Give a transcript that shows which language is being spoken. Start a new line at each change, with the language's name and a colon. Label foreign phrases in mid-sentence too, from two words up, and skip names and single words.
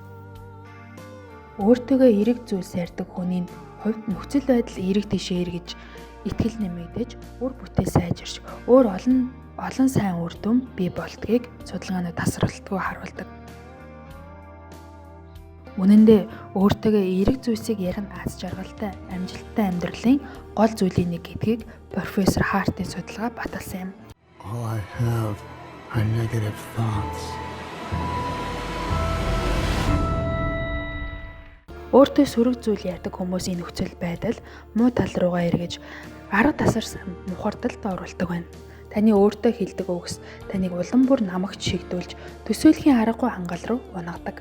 Mongolian: Өөртөө эерэг зүйлс ярьдаг хүний хувьд нөхцөл байдал эерэг тийшээ эргэж, итгэл нэмэгдэж, үр бүтээл сайжирч, олон сайн үр дүн бий болдгийг судалгаанууд тасралтгүй харуулдаг. Үнэн дээр өөртөө эерэг зүйлсийг ярих нь аз жаргалтай, амжилттай амьдралын гол зүйлийн нэг гэдгийг профессор Хартийн судалгаа баталсан юм.
English: All I have are negative thoughts.
Mongolian: Өөртөө сөрөг зүйл ярьдаг хүмүүсийн нөхцөл байдал муу тал руугаа эргэж арга тасарсан мухардалд оруулдаг байна. Таны өөртөө хэлдэг үгс таныг улам бүр намагч шигдүүлж төсөөлхийн аргагүй хангал руу унагадаг.